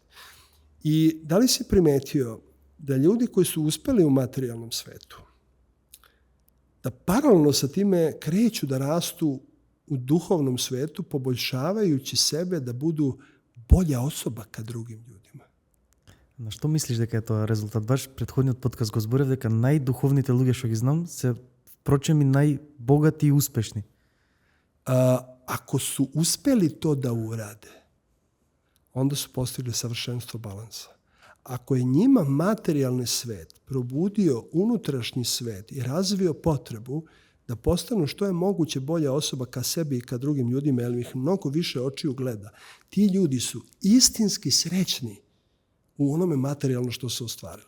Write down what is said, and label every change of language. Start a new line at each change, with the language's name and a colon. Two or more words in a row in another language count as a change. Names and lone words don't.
Serbian: I da li si primetio da ljudi koji su uspeli u materijalnom svetu, da paralelno sa time kreću da rastu u duhovnom svetu, poboljšavajući sebe da budu bolja osoba ka drugim ljudima.
Macedonian: На што мислиш дека е тоа резултат? Баш претходниот подкаст го зборев дека најдуховните луѓе што ги знам се впрочем и најбогати и успешни.
Serbian: Ako su uspeli to da urade, onda su postigli savršenstvo balansa. Ako je njima materijalni svet probudio unutrašnji svet i razvio potrebu da postanu što je moguće bolja osoba ka sebi i ka drugim ljudima, jer ih mnogo više očiju gleda, ti ljudi su istinski srećni u onome materijalno što su ostvarili.